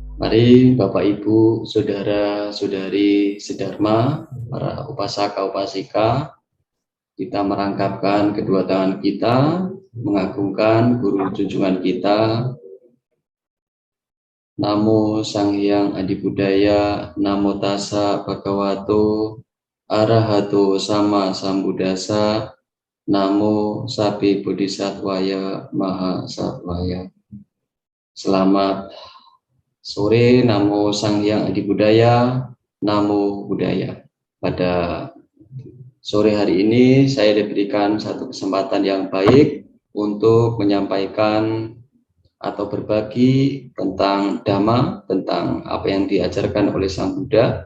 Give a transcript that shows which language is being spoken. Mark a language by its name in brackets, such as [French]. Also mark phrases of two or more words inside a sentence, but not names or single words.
[Indonesian] Mari Bapak Ibu, Saudara-saudari sedharma, para [Pali] upasaka upasika, [Indonesian] kita merangkapkan kedua tangan kita, mengagungkan guru junjungan kita. [Pali] Namo Sang Hyang Adi Budaya, Namo Tassa Bhagavato Arahato Sama Sambuddhassa, Namo Sapi Bodhisattvaya Maha Sattvaya. [Indonesian] Selamat sore, [Pali] Namo Sang Hyang Adi Budaya, Namo Buddhaya. [Indonesian] Pada sore hari ini saya diberikan satu kesempatan yang baik untuk menyampaikan atau berbagi tentang Dhamma, tentang apa yang diajarkan oleh Sang Buddha.